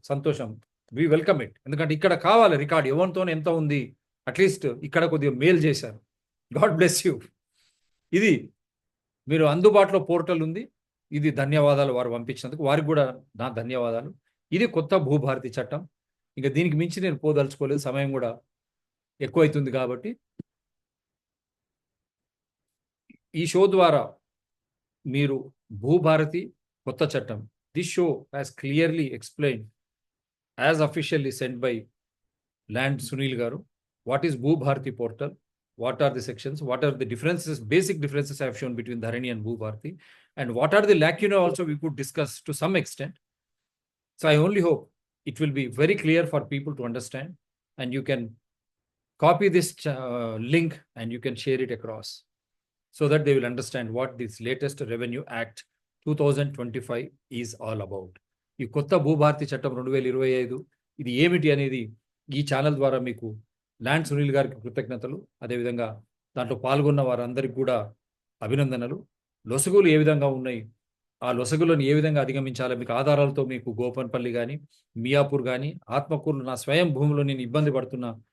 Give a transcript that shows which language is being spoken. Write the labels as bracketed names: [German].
[Telugu] సంతోషం, [English] We welcome it. [Telugu] ఎందుకంటే ఇక్కడ కావాలి రికార్డు ఎవరితో ఎంత ఉంది, అట్లీస్ట్ ఇక్కడ కొద్దిగా మేలు చేశారు. [English] God bless you. [Telugu] ఇది మీరు అందుబాటులో పోర్టల్ ఉంది. ఇది ధన్యవాదాలు వారు పంపించినందుకు, వారికి కూడా నా ధన్యవాదాలు. ఇది కొత్త భూభారతి చట్టం. ఇంకా దీనికి మించి నేను పోదలుచుకోలేదు, సమయం కూడా ఎక్కువైతుంది కాబట్టి. ఈ షో ద్వారా మీరు భూభారతి కొత్త చట్టం, [English] This show has clearly explain as officially sent by Land Sunil Garu, what is Bhubharati portal, what are the sections, what are the differences, basic differences I have shown between Dharani and Bhubharati, and what are the lacunae also we could discuss to some extent. So I only hope it will be very clear for people to understand, and you can copy this link and you can share it across so that they will understand what this latest Revenue Act 2025 is all about. [Telugu] ఈ కొత్త భూభారతి చట్టం 2025 ఇది ఏమిటి అనేది ఈ channel ద్వారా మీకు land Sunil గారికి కృతజ్ఞతలు. అదేవిధంగా దాంట్లో పాల్గొన్న వారందరికీ కూడా అభినందనలు. లొసగులు ఏ విధంగా ఉన్నాయి, ఆ లొసగులను ఏ విధంగా అధిగమించాలో మీకు ఆధారాలతో మీకు గోపన్పల్లి కానీ, మియాపూర్ కానీ, ఆత్మకూరులో నా స్వయం భూమిలో నేను ఇబ్బంది పడుతున్న